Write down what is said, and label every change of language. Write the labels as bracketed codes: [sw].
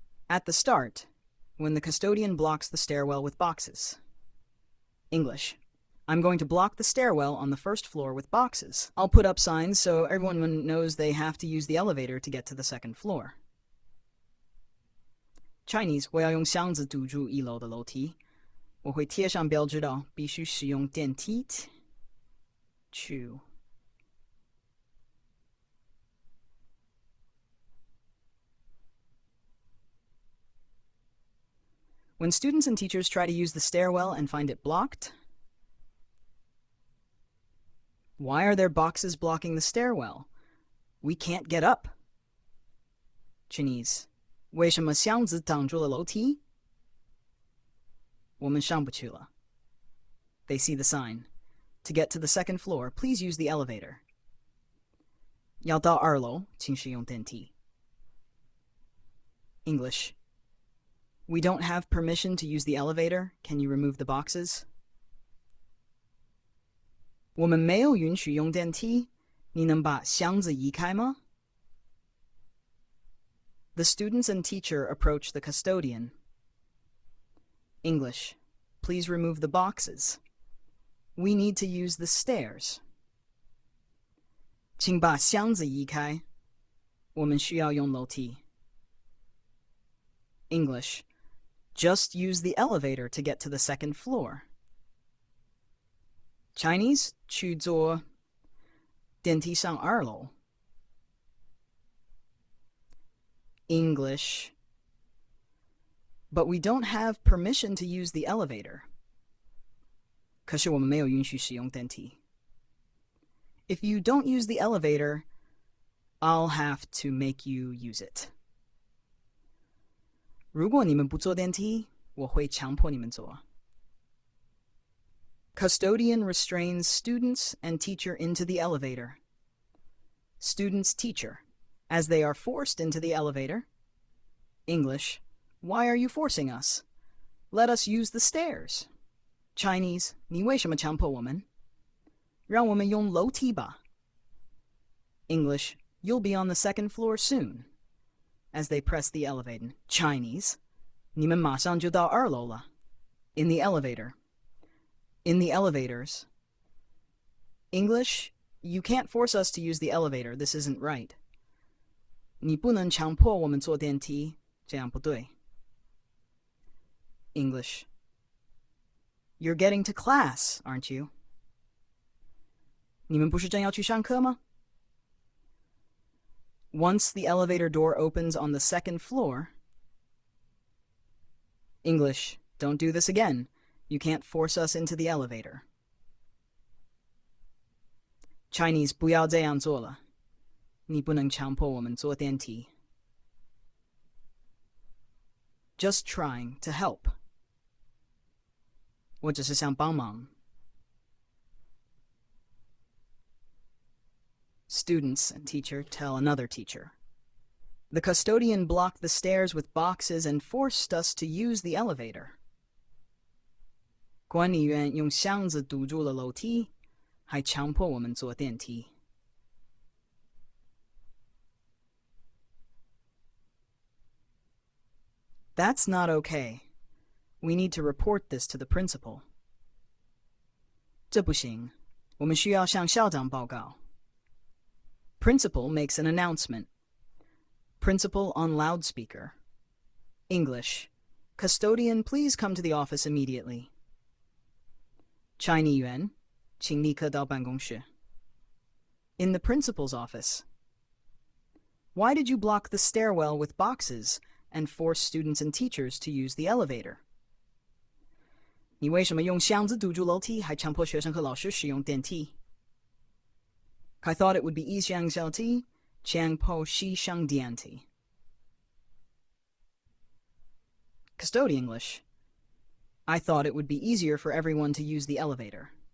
[en] At the start, when the custodian blocks the stairwell with boxes. English. I'm going to block the stairwell on the first floor with boxes. I'll put up signs so everyone knows they have to use the elevator to get to the second floor. [zh] Chinese. 我要用箱子堵住一楼的楼梯。我会贴上标志道，必须使用电梯去。 [en] When students and teachers try to use the stairwell and find it blocked, why are there boxes blocking the stairwell? We can't get up. Chinese. [zh] 为什么箱子挡住了楼梯？我们上不去了。 [en] They see the sign. To get to the second floor, please use the elevator. [zh] 要到2楼，请使用电梯。 [en] English. We don't have permission to use the elevator. Can you remove the boxes? [zh] 我们没有允许用电梯，你能把箱子移开吗？ [en] The students and teacher approach the custodian. English. Please remove the boxes. We need to use the stairs. [zh] 请把箱子移开，我们需要用楼梯。 [en] English. Just use the elevator to get to the second floor. [zh] Chinese. 去坐电梯上2楼。 [en] English. But we don't have permission to use the elevator. [zh] 可是我们没有允许使用电梯。 [en] If you don't use the elevator, I'll have to make you use it. [zh] 如果你们不坐电梯，我会强迫你们坐。 [en] Custodian restrains students and teacher into the elevator. Students, teacher. As they are forced into the elevator. English. Why are you forcing us? Let us use the stairs. Chinese. [zh] 你为什么强迫我们？让我们用楼梯吧。English. [en] You'll be on the second floor soon. As they press the elevator. Chinese. [zh] 你们马上就到2楼了。 [en] In the elevator. In the elevators. English. You can't force us to use the elevator. This isn't right. [zh] 你不能强迫我们坐电梯，这样不对。 [en] English. You're getting to class, aren't you? [zh] 你们不是正要去上课吗？ [en] Once the elevator door opens on the second floor. English. Don't do this again. You can't force us into the elevator. [zh] Chinese. 不要这样做了。你不能强迫我们坐电梯。 [en] Just trying to help. [zh] 我只是想帮忙。 [en] Students and teacher tell another teacher. The custodian blocked the stairs with boxes and forced us to use the elevator. [zh] 管理员用箱子堵住了楼梯，还强迫我们坐电梯。 [en] That's not okay. We need to report this to the principal. [zh] 这不行，我们需要向校长报告。 [en] Principal makes an announcement. Principal on loudspeaker. English. Custodian, please come to the office immediately. [zh] 蔡议员，请立刻到办公室。 [en] In the principal's office. Why did you block the stairwell with boxes and force students and teachers to use the elevator? [zh] 你为什么用箱子堵住楼梯，还强迫学生和老师使用电梯？ [en] I thought it would be [zh] 一箱小梯，强迫西上电梯。 [en] Custodian English. I thought it would be easier for everyone to use the elevator.